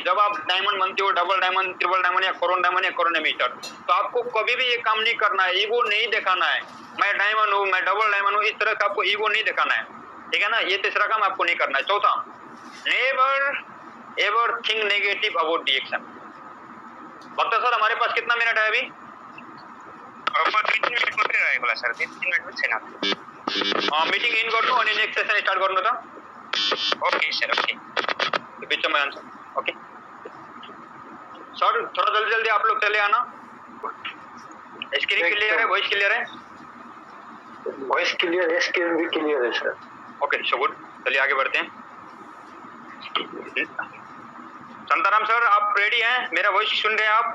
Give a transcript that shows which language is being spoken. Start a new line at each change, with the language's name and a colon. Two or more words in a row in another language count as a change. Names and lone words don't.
Hindi: जब आप डायमंड बनते हो,
English: डबल डायमंड, ट्रिपल डायमंड
Hindi: या कोरोनीमीटर, तो आपको कभी भी ये काम नहीं करना है, ईगो नहीं दिखाना है, मैं डायमंड हूँ, मैं
English: डबल डायमंड
Hindi: हूँ, इस तरह का आपको ईगो नहीं दिखाना है, ठीक है ना। ये तीसरा काम आपको नहीं करना है। चौथा,
English: never ever think negative about the action.
Hindi: बता सर हमारे पास कितना मिनट है अभी?
Nepali: 3 मिनट मात्रै रहेको होला सर, 3 मिनट पनि छैन।
English: meeting in
Nepali: गर्नु अनि
English: next session start
Nepali: गर्नु त।
English: okay sir, okay,
Hindi: बीच में आंसर,
English: okay sir,
Hindi: थोड़ा जल्दी जल्दी आप लोग चले आना।
English: screen clear
Hindi: है,
English: voice clear
Hindi: है?
English: voice clear
Hindi: है, स्क्रीन भी क्लियर है सर।
English: okay, so good,
Hindi: चलिए आगे बढ़ते हैं। संताराम सर आप रेडी हैं, मेरा वॉइस सुन रहे हैं आप?